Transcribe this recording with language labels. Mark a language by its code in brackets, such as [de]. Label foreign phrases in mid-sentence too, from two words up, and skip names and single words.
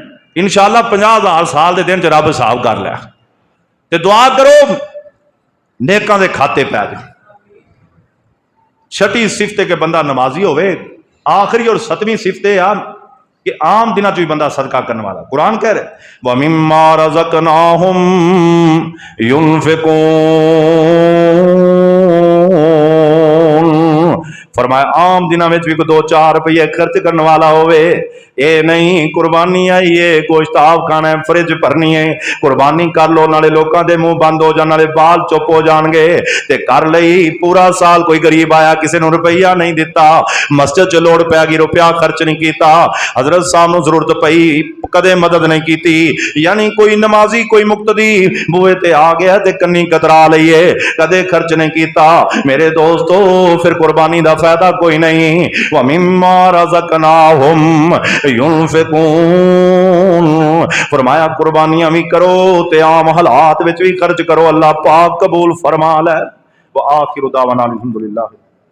[pa] ان شاء اللہ 50,000 سال کے دن چ رب حساب کر لیا. تے دعا کرو نیکاں دے کھاتے پے جائے. چھٹی صفت کہ بندہ نمازی ہووے. آخری اور 7ویں صفت آ کہ عام دنوں چ بھی بندہ صدقہ کرنے والا. [ur] قرآن کہہ رہے [ar] ومما رزقناهم ينفقون, [ur] فرمایا عام دنوں میں بھی 2-4 روپے خرچ کرنے والا ہووے. یہ نہیں قربانی آئی ہے، گوشتاب کھانا ہے، فرج بھرنی ہے، قربانی کر لو، نالے لوگوں کے منہ بند ہو جانے، نالے بال چپ ہو جائیں گے. [pa] تے کر لئی پورا سال کوئی غریب آیا کسی نے روپیہ نہیں دتا، مسجد چ لوڑ پے گئی روپیہ خرچ نہیں کیتا، حضرت صاحب کو ضرورت پئی کدے مدد نہیں کی. یعنی کوئی نمازی کوئی مقتدی بوہے تے آ گیا تے کنی کترا لئیے، کدے خرچ نہیں کیتا. [ur] میرے دوستو، پھر قربانی کا فائدہ کوئی نہیں. [ar] ومما رزقناهم ينفقون, [pa] فرمایا قربانیاں بھی کرو تے عام حالات وچ بھی خرچ کرو، اللہ پاک قبول فرما لے. [ar] وآخر دعوانا الحمد لله.